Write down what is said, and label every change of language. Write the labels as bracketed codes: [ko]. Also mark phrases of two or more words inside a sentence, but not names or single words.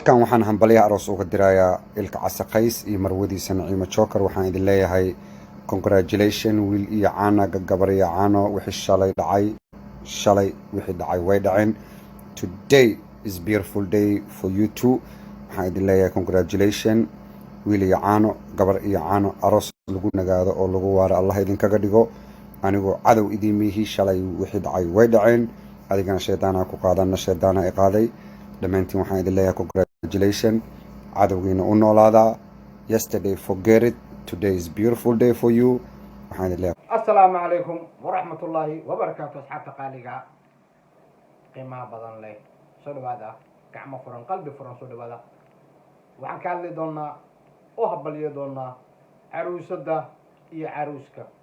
[so] halkan waxaan hambalyaha aroos uga dirayaa ilka casaqays iyo marwadiisa Naciimo Joker. waxaan idin leeyahay congratulation wiil iyo caana gabar iyo caano. wixii shalay wixii dhacay way dhaceen. [en] Today is beautiful day for you too. [so] waxaan idin leeyahay congratulation wiil iyo caano gabar iyo caano. aroos lagu nagaado oo lagu waaro Allah idinkaga dhigo. anigoo cadow idiimihii shalay wixii dhacay way dhaceen. adigana shaydaana ku qaadana shaydaana ay qaaday. dhammaantiin waxaan idin leeyahay congratulation. cadowgiina u noolaadaa. [en] yesterday forget it, today is beautiful day for you. [so] waxaan idin leeyahay [ar] السلام عليكم ورحمة الله وبركاته. [so] asxaabta qaaliga qiimaha badan leh, soo dhawaada. gacmo furan qalbi furan soo dhawaada. waxaan ka hadli doonaa oo habaliyo doonaa caruusada iyo caruuska.